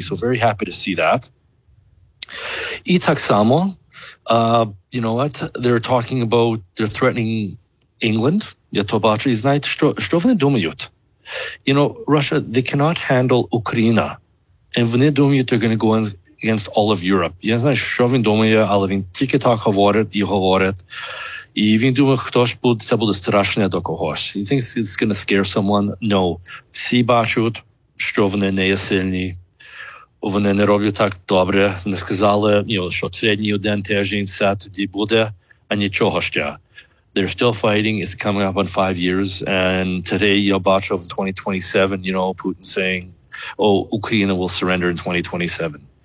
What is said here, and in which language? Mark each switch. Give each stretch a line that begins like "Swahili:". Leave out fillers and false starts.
English: So very happy to see that.
Ukrainian: I tak samo,
English: they're talking about, they're threatening England. Russia, they cannot handle Ukraine. And when they do it, they're going to go in against all of Europe.
Ukrainian: Я знаю, що він думає, але він тільки так говорить і говорить. І він думає, хтось буде, це буде страшне до когось.
English: He thinks it's going to scare someone. No.
Ukrainian: Всі бачать, що вони не є сильні. Вони не роблять так добре. Вони сказали, що середній один тиждень все тоді буде, а нічого ще.
English: They're still fighting. It's coming up on 5 years. And today,
Ukrainian: я бачу в
English: 2027, Putin saying, oh, Ukraine will surrender in 2027.